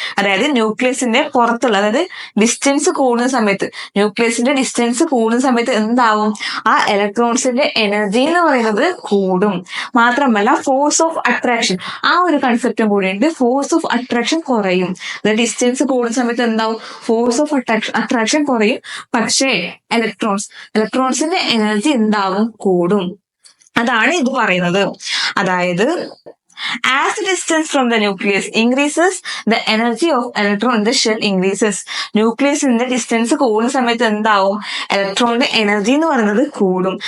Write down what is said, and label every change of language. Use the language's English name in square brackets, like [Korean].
[Malayalam] അതായത് ന്യൂക്ലിയസിന്റെ പുറത്തുള്ള, അതായത് ഡിസ്റ്റൻസ് കൂടുന്ന സമയത്ത്, ന്യൂക്ലിയസിന്റെ ഡിസ്റ്റൻസ് കൂടുന്ന സമയത്ത് എന്താവും, ആ ഇലക്ട്രോൺസിന്റെ എനർജി എന്ന് പറയുന്നത് കൂടും. മാത്രമല്ല ഫോഴ്സ് ഓഫ് അട്രാക്ഷൻ, ആ ഒരു കൺസെപ്റ്റും കൂടിയുണ്ട്. ഫോഴ്സ് ഓഫ് അട്രാക്ഷൻ കുറയും. ഡിസ്റ്റൻസ് കൂടുന്ന സമയത്ത് എന്താവും, ഫോഴ്സ് ഓഫ് അട്രാക്ഷൻ കുറയും. പക്ഷേ ഇലക്ട്രോൺസിന്റെ എനർജി എന്താവും, കൂടും. അതാണ് ഇത് പറയുന്നത്. അതായത് [English] as the distance from the nucleus increases, the energy of electron in the shell increases. [Malayalam] ന്യൂക്ലിയസിന്റെ distance കൂടുന്ന സമയത്ത് എന്താവും, ഇലക്ട്രോണിന്റെ എനർജി എന്ന് പറയുന്നത് കൂടും.